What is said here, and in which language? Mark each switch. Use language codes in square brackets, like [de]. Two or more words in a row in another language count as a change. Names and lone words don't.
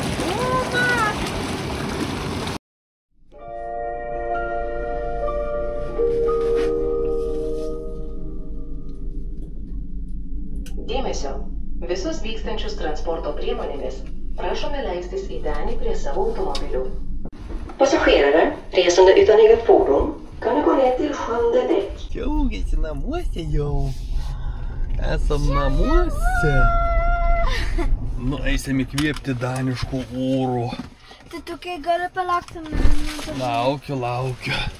[lt] Dėmesio. Visus vykstančius transporto priemonėmis prašome leistis į denį prie savo automobilių. [sv] Passagerare, resande utan eget fordon, kan du gå ner till sjunde däck. [lt] Džiaugiasi namuose jau. Esam namuose. Nu, eisim įkvėpti daniškų oro. Tai tu kai gali palaukti mane? Laukiu.